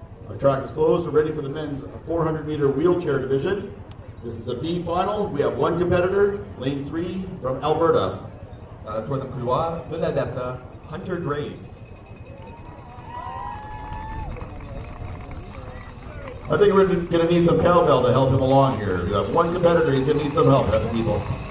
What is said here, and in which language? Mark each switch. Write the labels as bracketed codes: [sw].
[en] Our track is closed. We're ready for the men's 400 meter wheelchair division. This is a B final. We have one competitor, lane 3 from Alberta. [fr] Dans le troisième couloir, de l'Alberta, Hunter Graves. [en] I think we're going to need some cowbell to help him along here. You have one competitor, he's going to need some help, other people.